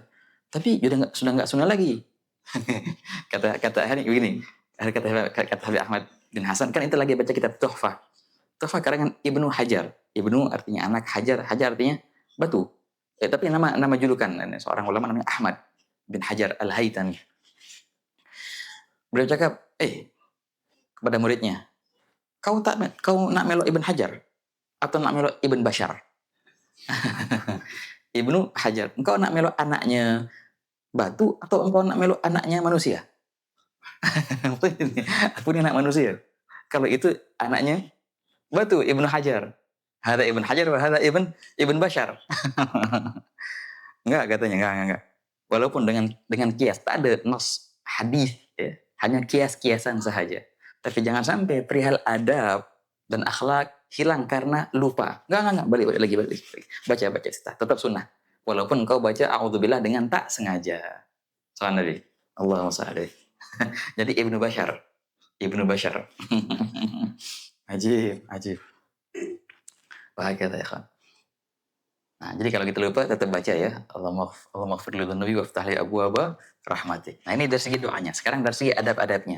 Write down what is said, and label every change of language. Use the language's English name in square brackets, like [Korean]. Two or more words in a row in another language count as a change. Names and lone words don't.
[Indonesian] Tapi sudah nggak sunnah lagi. kata hari begini. Kata Habib Ahmad bin Hasan kan itu lagi baca kitab Tuhfah. Tuhfah karangan Ibnu Hajar. Ibnu artinya anak, Hajar artinya batu. Tapi nama julukan seorang ulama namanya Ahmad bin Hajar Al-Haytami. [Malay] Beliau cakap, kepada muridnya, kau nak melok Ibn Hajar atau nak melok Ibn Bashar? Ibnu Hajar, engkau nak melok anaknya batu atau engkau nak melok anaknya manusia? Aku ni anak manusia. Kalau itu anaknya batu, Ibnu Hajar. [Arabic] Hada Ibn Hajar, hada Ibn Bashar. [Indonesian] Enggak katanya, enggak. [Malay] Walaupun dengan kias, tak ada nas hadis, ya. Hanya kias-kiasan sahaja. Tapi jangan sampai perihal adab dan akhlak hilang karena lupa. [Indonesian] Enggak, balik lagi. Baca cita, tetap sunnah. [Malay] Walaupun kau baca a'udzubillah dengan tak sengaja. Salam Nabi. [Arabic] Allahumma salli. [Malay] Jadi Ibnu Bashar. Ajib. Bahagia ya kan. [Indonesian] Nah, jadi kalau kita lupa tetap baca ya. [Arabic] Allahumma ighfir li dzunubi waftah li abwaaba rahmatik. [Indonesian] Nah, ini dari segi doanya. Sekarang dari segi adab-adabnya.